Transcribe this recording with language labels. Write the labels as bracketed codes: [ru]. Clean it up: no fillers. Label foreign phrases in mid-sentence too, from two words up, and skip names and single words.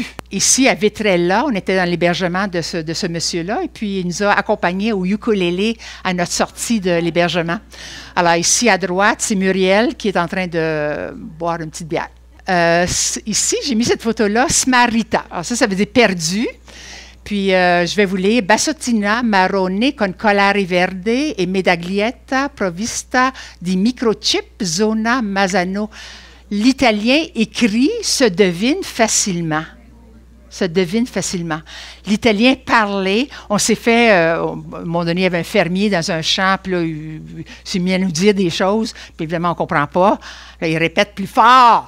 [fr] Ici, à Vetrella, on était dans l'hébergement de ce monsieur-là, et puis il nous a accompagnés au ukulélé à notre sortie de l'hébergement. Alors ici, à droite, c'est Muriel qui est en train de boire une petite bière. Ici, j'ai mis cette photo-là, Smarita. Alors ça veut dire perdu. Puis, je vais vous lire. [it] Bassotina marrone con collare verde e medaglietta provvista di microchip zona Mazzano. [fr] L'italien écrit se devine facilement. Se devine facilement. L'italien parlait. On s'est fait, à un moment donné, il y avait un fermier dans un champ, puis là, il s'est mis à nous dire des choses, puis évidemment, on ne comprend pas. Là, il répète plus fort.